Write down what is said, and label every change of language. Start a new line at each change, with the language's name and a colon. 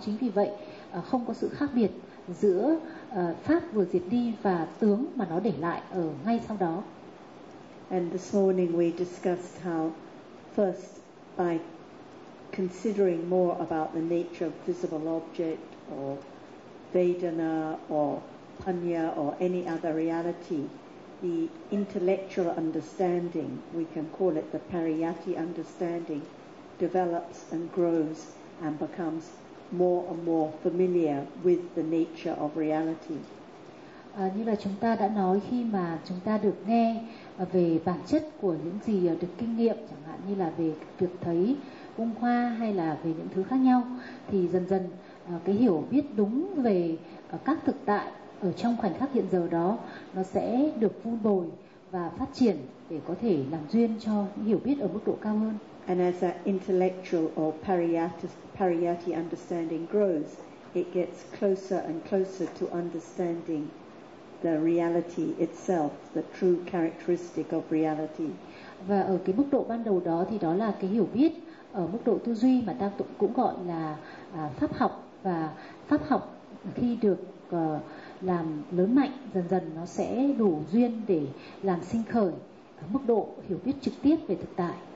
Vietnamese: Chính vì vậy không có sự khác biệt giữa pháp vừa diệt đi và tướng mà nó để lại ở ngay sau đó.
English: And this morning we discussed how first by considering more about the nature of visible object or Vedana or Panya or any other reality, the intellectual understanding, we can call it the Pariyatti understanding, develops and grows and becomes more and more familiar with the nature of reality.
Vietnamese: Như là chúng ta đã nói, khi mà chúng ta được nghe về bản chất của những gì được kinh nghiệm, chẳng hạn như là về việc thấy ung khoa hay là về những thứ khác nhau, thì dần dần cái hiểu biết đúng về các thực tại ở trong khoảnh khắc hiện giờ đó, nó sẽ được vun bồi và phát triển để có thể làm duyên cho hiểu biết ở mức độ cao hơn.
English: And as that intellectual or pariyatti understanding grows, it gets closer and closer to understanding the reality itself, the true characteristic of reality.
Vietnamese: Và ở cái mức độ ban đầu đó thì đó là cái hiểu biết ở mức độ tư duy mà ta cũng gọi là pháp học. Và pháp học khi được làm lớn mạnh, dần dần nó sẽ đủ duyên để làm sinh khởi mức độ hiểu biết trực tiếp về thực tại.